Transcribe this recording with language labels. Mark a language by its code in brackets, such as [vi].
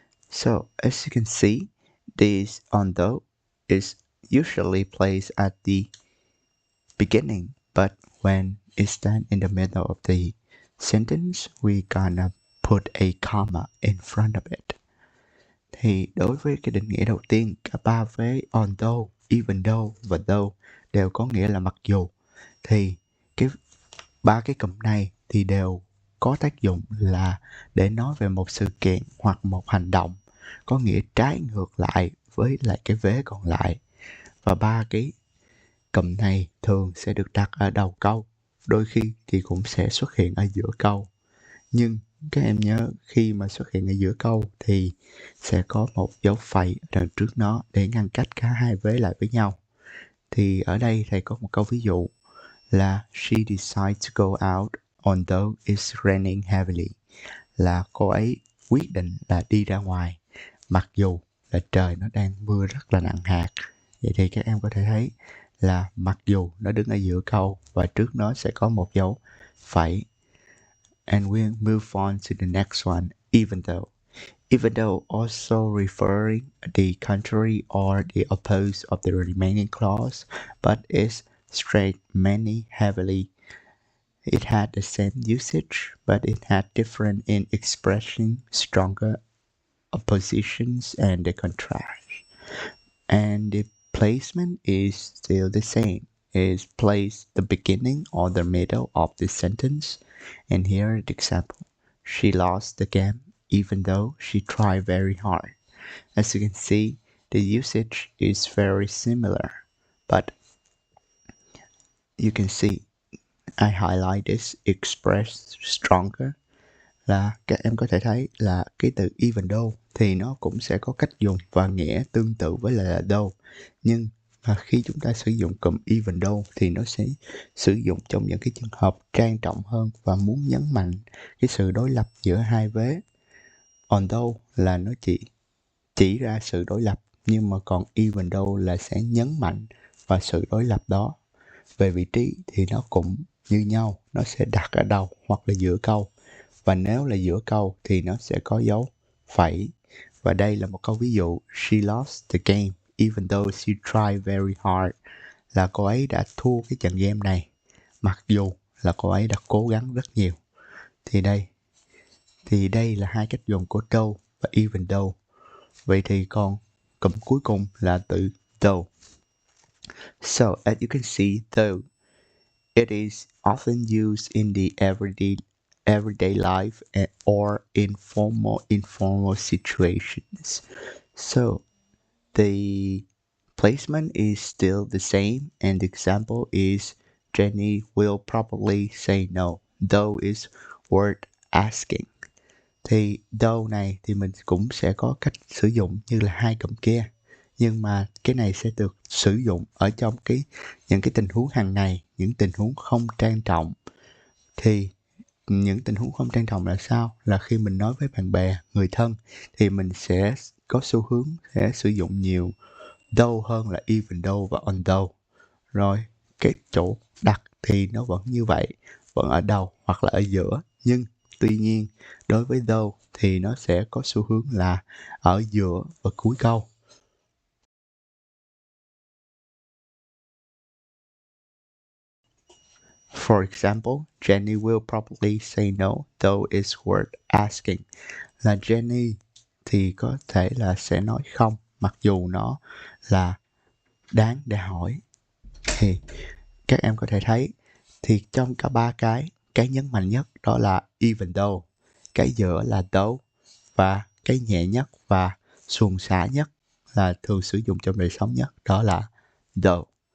[en] So as you can see, this although is usually placed at the beginning, but when it's done in the middle of the sentence, we gonna put a comma in front of it. [vi] Thì đối với cái định nghĩa đầu tiên, cả ba vế although, even though và though đều có nghĩa là mặc dù. Thì ba cái cụm này thì đều có tác dụng là để nói về một sự kiện hoặc một hành động có nghĩa trái ngược lại với lại cái vế còn lại. Và ba cái cụm này thường sẽ được đặt ở đầu câu, đôi khi thì cũng sẽ xuất hiện ở giữa câu. Nhưng các em nhớ, khi mà xuất hiện ở giữa câu thì sẽ có một dấu phẩy ở đằng trước nó để ngăn cách cả hai vế lại với nhau. Thì ở đây thầy có một câu ví dụ là [en] she decided to go out although it's raining heavily, [vi] là cô ấy quyết định là đi ra ngoài mặc dù là trời nó đang mưa rất là nặng hạt. Vậy thì các em có thể thấy là mặc dù nó đứng ở giữa câu và trước nó sẽ có một dấu phẩy. [en] And we'll move on to the next one, even though. Even though also referring the contrary or the opposite of the remaining clause, but is straight many heavily. It had the same usage, but it had different in expressing stronger oppositions and the contrast. And the placement is still the same. Is placed the beginning or the middle of the sentence. And here is the example. She lost the game even though she tried very hard. As you can see, the usage is very similar, but you can see I highlight this express stronger, [vi] là các em có thể thấy là cái từ even though thì nó cũng sẽ có cách dùng và nghĩa tương tự với là though. Nhưng mà khi chúng ta sử dụng cụm even though thì nó sẽ sử dụng trong những cái trường hợp trang trọng hơn và muốn nhấn mạnh cái sự đối lập giữa hai vế. Although là nó chỉ ra sự đối lập, nhưng mà còn even though là sẽ nhấn mạnh vào sự đối lập đó. Về vị trí thì nó cũng như nhau, nó sẽ đặt ở đầu hoặc là giữa câu. Và nếu là giữa câu thì nó sẽ có dấu phẩy. Và đây là một câu ví dụ. [en] She lost the game even though she tried very hard. [vi] Là cô ấy đã thua cái trận game này mặc dù là cô ấy đã cố gắng rất nhiều. Thì đây là hai cách dùng của though và even though. Vậy thì còn cụm cuối cùng là từ though. [en] So as you can see, though it is often used in the everyday life or informal situations. So the placement is still the same, and the example is Jenny will probably say no, though is worth asking. [vi] Thì though này thì mình cũng sẽ có cách sử dụng như là hai cụm kia, nhưng mà cái này sẽ được sử dụng ở trong những cái tình huống hàng ngày, những tình huống không trang trọng. Thì những tình huống không trang trọng là sao? Là khi mình nói với bạn bè, người thân thì mình sẽ có xu hướng sẽ sử dụng nhiều though hơn là even though và although. Rồi cái chỗ đặt thì nó vẫn như vậy, vẫn ở đầu hoặc là ở giữa, nhưng Tuy nhiên, đối với though thì nó sẽ có xu hướng là ở giữa và cuối câu. [en] For example, Jenny will probably say no, though it's worth asking. [vi] Là Jenny thì có thể là sẽ nói không, mặc dù nó là đáng để hỏi. Thì các em có thể thấy, thì trong cả ba cái nhấn mạnh nhất đó là even though, cái giữa là though, và cái nhẹ nhất và suồng sã nhất là thường sử dụng trong đời sống nhất đó là though.